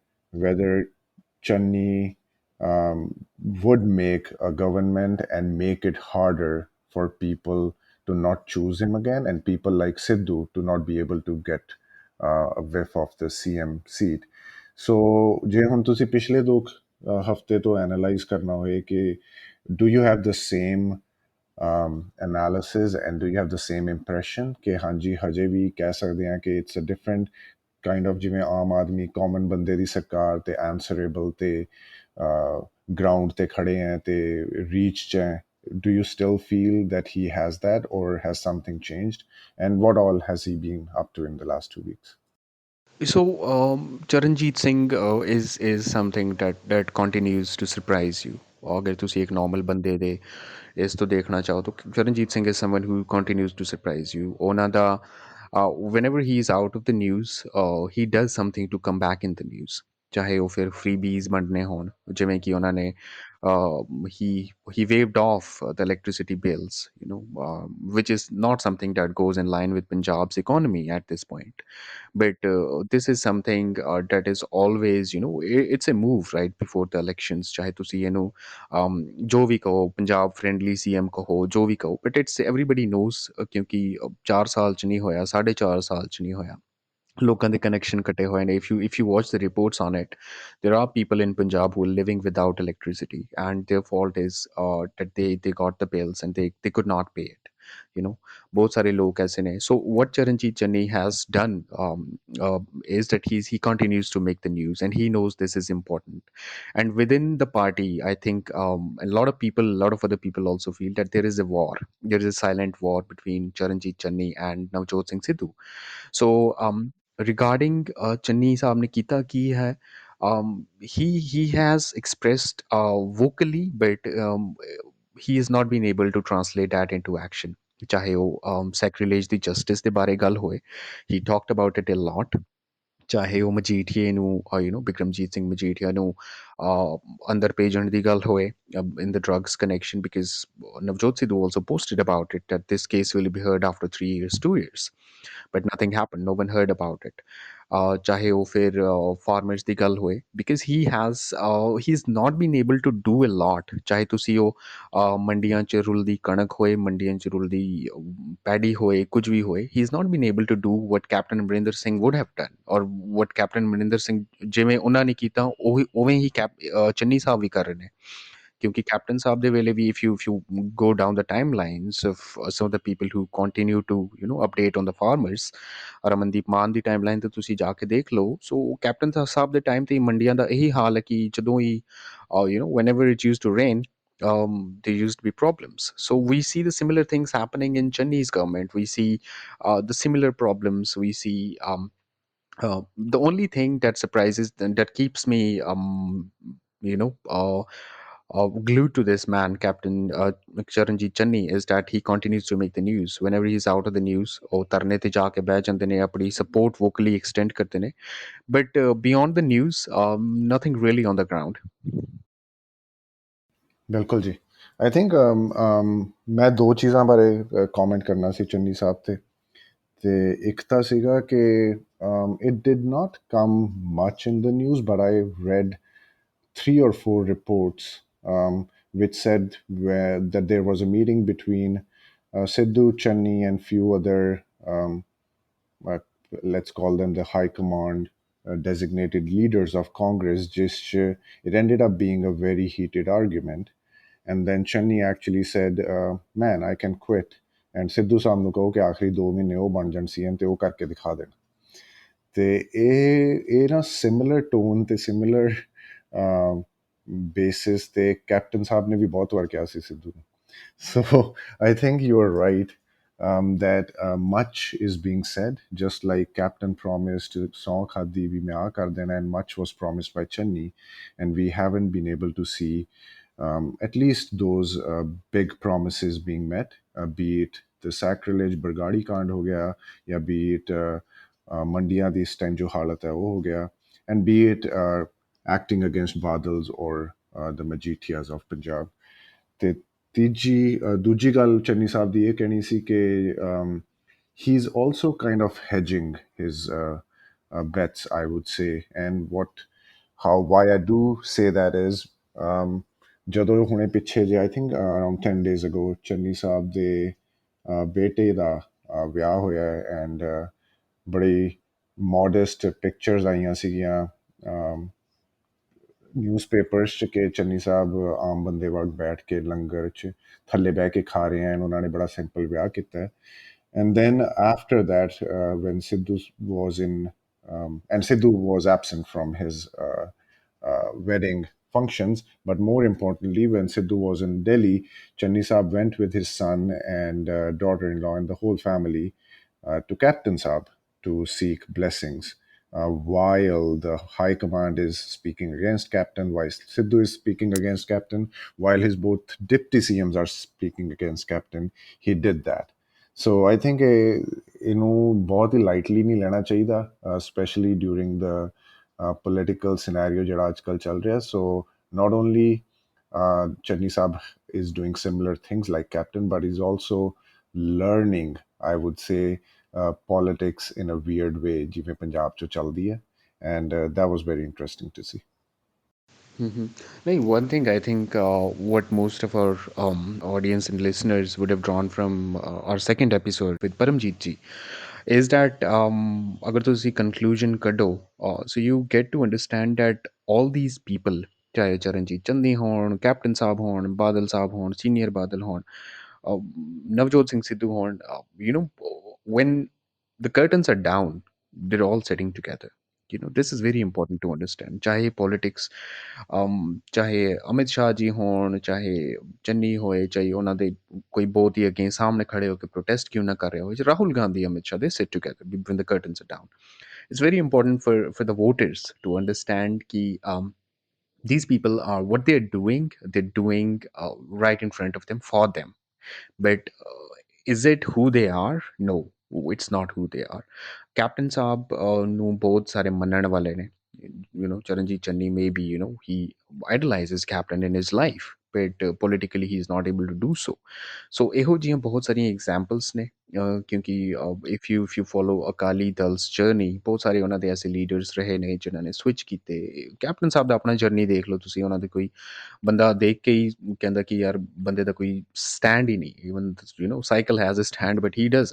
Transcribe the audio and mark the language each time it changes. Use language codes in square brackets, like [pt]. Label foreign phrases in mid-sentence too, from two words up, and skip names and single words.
[en] Channi would make a government and make it harder for people to not choose him again and people like Sidhu to not be able to get a whiff of the CM seat. So [pa] ਜੇ ਹੁਣ ਤੁਸੀਂ ਪਿਛਲੇ ਦੋ ਹਫਤੇ ਤੋਂ ਐਨਾਲਾਈਜ਼ ਕਰਨਾ ਹੋਏ ਕਿ [en] do you have the same analysis and do you have the same impression [pa] ਕਿ ਹਾਂਜੀ ਹਜੇ ਵੀ ਕਹਿ ਸਕਦੇ ਹਾਂ ਕਿ [en] it's a different kind of [pa] ਜਿਵੇਂ ਆਮ ਆਦਮੀ ਕਾਮਨ ਬੰਦੇ ਦੀ ਸਰਕਾਰ ਤੇ answerable ਤੇ ground ਤੇ ਖੜੇ ਹੈ ਤੇ reach ਚ ਹੈ [en] do you still feel that he has that or has something changed and what all has he been up to in the last 2 weeks? So Charanjit Singh is something that continues to surprise you. [pa] अगर ਤੁਸੀਂ एक normal ਬੰਦੇ ਦੇ ਇਸ ਤੋਂ ਦੇਖਣਾ ਚਾਹੋ ਤਾਂ ਚਰਨਜੀਤ ਸਿੰਘ [en] is someone who continues to surprise you. [pa] ਉਹਨਾਂ ਦਾ [en] whenever he is out of the news, he does something to come back in the news. [pa] ਚਾਹੇ ਉਹ ਫਿਰ freebies ਵੰਡਣੇ ਹੋਣ ਜਿਵੇਂ ਕਿ ਉਹਨਾਂ ਨੇ [en] he waived off the electricity bills, which is not something that goes in line with Punjab's economy at this point. But this is something that is always, it's a move right before the elections. [pa] ਚਾਹੇ ਤੁਸੀਂ ਇਹਨੂੰ ਜੋ ਵੀ ਕਹੋ ਪੰਜਾਬ [en] friendly CM [pa] ਕਹੋ ਜੋ ਵੀ ਕਹੋ [en] but it's everybody knows [pa] ਕਿਉਂਕਿ 4 ਸਾਲ ਚ ਨਹੀਂ ਹੋਇਆ 4.5 ਸਾਲ ਚ ਨਹੀਂ ਹੋਇਆ ਲੋਕਾਂ ਦੇ ਕਨੈਕਸ਼ਨ ਕੱਟੇ ਹੋਏ ਨੇ [en] if you watch the reports on it there are people in Punjab who are living without electricity and their fault is that they got the bills and they could not pay it [pa] ਬਹੁਤ ਸਾਰੇ ਲੋਕ ਐਸੇ ਨੇ [en] so what Charanjit Channi has done is that he continues to make the news and he knows this is important and within the party I think a lot of other people also feel that there is a war, there is a silent war between Charanjit Channi and Navjot Singh Sidhu. So regarding Channi [pa] ਸਾਹਬ ਨੇ ਕੀਤਾ ਕੀ ਹੈ [en] he has expressed vocally but he has not been able to translate that into action [pa] ਚਾਹੇ ਉਹ sacrilege ਦੀ justice ਦੇ ਬਾਰੇ ਗੱਲ ਹੋਏ [en] he talked about it a lot [pa] ਚਾਹੇ ਉਹ ਮਜੀਠੀਏ ਨੂੰ ਬਿਕਰਮਜੀਤ ਸਿੰਘ ਮਜੀਠੀਆ ਨੂੰ ਅੰਦਰ ਭੇਜਣ ਦੀ ਗੱਲ ਹੋਏ [en] in the drugs connection because Navjot Sidhu also posted about it that this case will be heard after 3 years 2 years but nothing happened no one heard about it [pa] ਚਾਹੇ ਉਹ ਫਿਰ ਫਾਰਮਰਸ ਦੀ ਗੱਲ ਹੋਏ, [en] because he is not been able to do a lot, [pa] ਚਾਹੇ ਤੁਸੀਂ ਉਹ ਮੰਡੀਆਂ 'ਚ ਰੁਲਦੀ ਕਣਕ ਹੋਏ, ਮੰਡੀਆਂ 'ਚ ਰੁਲਦੀ ਪੈਡੀ ਹੋਏ, ਕੁਝ ਵੀ ਹੋਏ, [en] he is not been able to do what Captain Amarinder Singh would have done, or what Captain Amarinder Singh [pa] ਜਿਵੇਂ ਉਹਨਾਂ ਨੇ ਕੀਤਾ ਉਹੀ ਉਵੇਂ ਹੀ ਚੰਨੀ ਸਾਹਿਬ ਵੀ ਕਰ ਰਹੇ ਨੇ। ਕਿਉਂਕਿ ਕੈਪਟਨ ਸਾਹਿਬ ਦੇ ਵੇਲੇ ਵੀ, [en] if you go down the timelines of some of the people who continue to update on the farmers, [pa] ਰਮਨਦੀਪ ਮਾਨ ਦੀ ਟਾਈਮਲਾਈਨ ਤੇ ਤੁਸੀਂ ਜਾ ਕੇ ਦੇਖ ਲਓ, ਸੋ ਕੈਪਟਨ ਸਾਹਿਬ ਦੇ ਟਾਈਮ ਤੇ ਮੰਡੀਆਂ ਦਾ ਇਹੀ ਹਾਲ ਹੈ ਕਿ ਜਦੋਂ ਹੀ [en] whenever it used to rain, there used to be problems. So we see the similar things happening in Chandi's government. We see the similar problems. We see the only thing that surprises that keeps me you know uh, glued to this man, Captain Charanjit Channi, is that he continues to make the news. Whenever he's out of the news, [pa] ਉਹ ਧਰਨੇ ਤੇ ਜਾ ਕੇ ਬਹਿ ਜਾਂਦੇ ਨੇ, ਆਪਣੀ support [en] vocally extend [pa] ਕਰਦੇ ਨੇ, [en] but beyond the news, nothing really on the ground. [pa] ਬਿਲਕੁਲ ਜੀ। [en] I think [pa] ਮੈਂ ਦੋ ਚੀਜ਼ਾਂ ਬਾਰੇ ਕਮੈਂਟ ਕਰਨਾ ਸੀ ਚੰਨੀ ਸਾਹਿਬ ਤੇ ਇੱਕ ਤਾਂ ਸੀਗਾ ਕਿ [en] it did not come much in the news, but I read 3 or 4 reports which said that there was a meeting between Sidhu, Channi, and few other, uh, let's call them the high command, designated leaders of Congress. Just it ended up being a very heated argument, and then Channi actually said, "Man, I can quit." [pa] And Sidhu ਸਾਹਿਬ ਨੂੰ ਕਹੋ ਕਿ ਆਖਰੀ 2 ਮਹੀਨੇ ਉਹ ਬਣ ਜਾਣ ਸੀਐਮ ਤੇ ਉਹ ਕਰਕੇ ਦਿਖਾ ਦੇਣ। ਤੇ ਇਹ ਨਾ ਸਿਮਿਲਰ ਟੋਨ ਤੇ ਸਿਮਿਲਰ ਬੇਸਿਸ ਤੇ ਕੈਪਟਨ ਸਾਹਿਬ ਨੇ ਵੀ ਬਹੁਤ ਵਾਰ ਕਿਹਾ ਸੀ ਸਿੱਧੂ ਨੂੰ। [en] So I think you are right, that much is being said, just like Captain promised Song Khadi vi mein aa kar dena, and much was promised by Channi, and we haven't been able to see at least those big promises being met, be it the sacrilege [pa] ਬਰਗਾੜੀ ਕਾਂਡ ਹੋ ਗਿਆ, ਯਾ [en] be it [pa] ਮੰਡੀਆਂ ਦੀ ਇਸ ਟਾਈਮ ਜੋ ਹਾਲਤ ਹੈ ਵੋ ਹੋ ਗਿਆ, [en] and be it acting against Badals or the Majithias of Punjab. [pa] ਤੇ ਦੂਜੀ ਗੱਲ ਚੰਨੀ ਸਾਹਿਬ ਦੀ ਇਹ ਕਹਿਣੀ ਸੀ ਕਿ [en] he is also kind of hedging his bets, I would say. And why I do say that is, [pa] ਜਦੋਂ ਹੁਣੇ ਪਿੱਛੇ ਜੇ [en] I think around 10 days ago [pa] ਚੰਨੀ ਸਾਹਿਬ ਦੇ ਬੇਟੇ ਦਾ ਵਿਆਹ ਹੋਇਆ ਐਂਡ ਬੜੀ ਮੋਡੈਸਟ ਪਿਕਚਰਸ ਆਈਆਂ ਸੀਗੀਆਂ ਨਿਊਜ਼ਪੇਪਰਸ 'ਚ ਕਿ ਚੰਨੀ ਸਾਹਿਬ ਆਮ ਬੰਦੇ ਵਾਂਗ ਬੈਠ ਕੇ ਲੰਗਰ 'ਚ ਥੱਲੇ ਬਹਿ ਕੇ ਖਾ ਰਹੇ ਹਨ, ਉਹਨਾਂ ਨੇ ਬੜਾ ਸਿੰਪਲ ਵਿਆਹ ਕੀਤਾ ਹੈ। [en] And then after that, when Sidhu was in, and Sidhu was absent from his wedding functions, but more importantly, when Sidhu was in Delhi, Channi Saab went with his son and daughter-in-law and the whole family to Captain Saab to seek blessings. While the high command is speaking against Captain, while Sidhu is speaking against Captain, while his both deputy CMs are speaking against Captain, he did that. So I think [pa] ਇਹਨੂੰ ਬਹੁਤ ਹੀ ਲਾਈਟਲੀ ਨਹੀਂ ਲੈਣਾ ਚਾਹੀਦਾ, [en] especially during the political scenario [pa] ਜਿਹੜਾ ਅੱਜ ਕੱਲ੍ਹ ਚੱਲ ਰਿਹਾ। [en] So not only Channi Saab is doing similar things like Captain, but he's also learning, I would say, politics in a weird way [pa] ਜਿਵੇਂ ਪੰਜਾਬ 'ਚ ਚੱਲਦੀ ਹੈ, [en] and that was very interesting to see. Mhm. Like, one thing I think what most of our audience and listeners would have drawn from our second episode with Paramjeet ji is that [pa] agar tusi conclusion kado, [en] so you get to understand that all these people, [pa] ਚਾਹੇ ਚਰਨਜੀਤ ਚੰਨੀ ਹੋਣ, ਕੈਪਟਨ ਸਾਹਿਬ ਹੋਣ, ਬਾਦਲ ਸਾਹਿਬ ਹੋਣ, ਸੀਨੀਅਰ ਬਾਦਲ ਹੋਣ, ਨਵਜੋਤ ਸਿੰਘ ਸਿੱਧੂ ਹੋਣ, [en] when the curtains are down, they're all sitting together. This is very important to understand. [pa] ਚਾਹੇ politics, ਚਾਹੇ ਅਮਿਤ ਸ਼ਾਹ ਜੀ ਹੋਣ, ਚਾਹੇ ਚੰਨੀ ਹੋਏ, ਚਾਹੇ ਉਹਨਾਂ ਦੇ ਕੋਈ ਬਹੁਤ ਹੀ ਅੱਗੇ ਸਾਹਮਣੇ ਖੜੇ ਹੋ ਕੇ ਪ੍ਰੋਟੈਸਟ ਕਿਉਂ ਨਾ ਕਰ ਰਿਹਾ ਹੋਵੇ, ਰਾਹੁਲ ਗਾਂਧੀ, ਅਮਿਤ ਸ਼ਾਹ, [en] they sit together when the curtains are down. It's very important for the voters to understand ki these people are what they're doing right in front of them, for them. But is it who they are? No, it's not who they are. [pa] Captain Saab ਨੂੰ ਬਹੁਤ ਸਾਰੇ ਮੰਨਣ ਵਾਲੇ ਨੇ, [en] Charanjit Channi, maybe he idolizes Captain in his life, but politically he is not able to do so. [pa] So ਇਹੋ ਜਿਹੀਆਂ ਬਹੁਤ ਸਾਰੀਆਂ examples ਨੇ ਕਿਉਂਕਿ [en] if you follow [pa] ਅਕਾਲੀ ਦਲ's journey, ਬਹੁਤ ਸਾਰੇ ਉਹਨਾਂ ਦੇ ਐਸੇ ਲੀਡਰਸ ਰਹੇ ਨੇ ਜਿਨ੍ਹਾਂ ਨੇ ਸਵਿਚ ਕੀਤੇ। ਕੈਪਟਨ ਸਾਹਿਬ ਦਾ ਆਪਣਾ ਜਰਨੀ ਦੇਖ ਲਓ ਤੁਸੀਂ, ਉਹਨਾਂ ਦੇ ਕੋਈ ਬੰਦਾ ਦੇਖ ਕੇ ਹੀ ਕਹਿੰਦਾ ਕਿ ਯਾਰ ਬੰਦੇ ਦਾ ਕੋਈ ਸਟੈਂਡ ਹੀ ਨਹੀਂ, [en] even cycle has a stand but he doesn't.